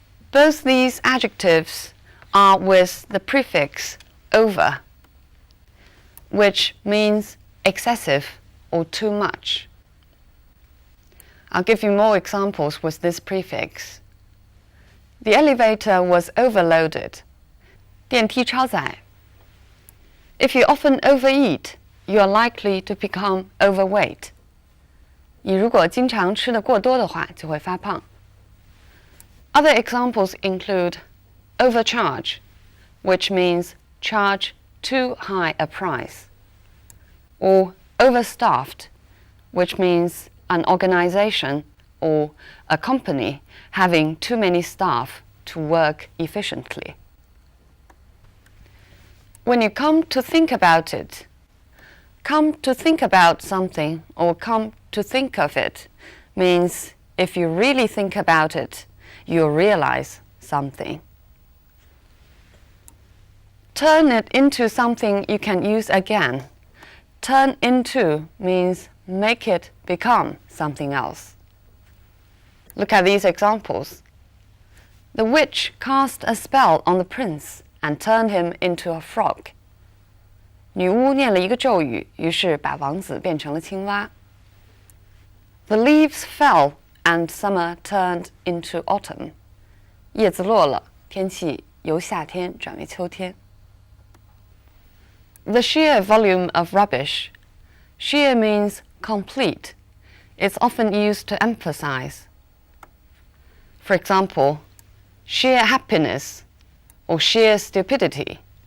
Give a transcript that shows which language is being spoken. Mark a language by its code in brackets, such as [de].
[en] Both these adjectives are with the prefix over, which means excessive or too much. I'll give you more examples with this prefix. The elevator was overloaded. [zh] 电梯超载. [en] If you often overeat, you are likely to become overweight. [zh] 你如果经常吃得过多的话，就会发胖。 [en] Other examples include overcharge, which means charge too high a price, or overstaffed, which means an organization or a company having too many staff to work efficiently. When you come to think about it, come to think about something or come to think of it means if you really think about it, you'll realize something. Turn it into something you can use again. Turn into means make it become something else. Look at these examples. The witch cast a spell on the prince and turned him into a frog. [zh] 女巫念了一个咒语，于是把王子变成了青蛙。 [en] The leaves fell and summer turned into autumn. [zh] 叶子落了，天气由夏天转为秋天。 [en] The sheer volume of rubbish. Sheer means complete. It's often used to emphasize. For example, sheer happiness or sheer stupidity.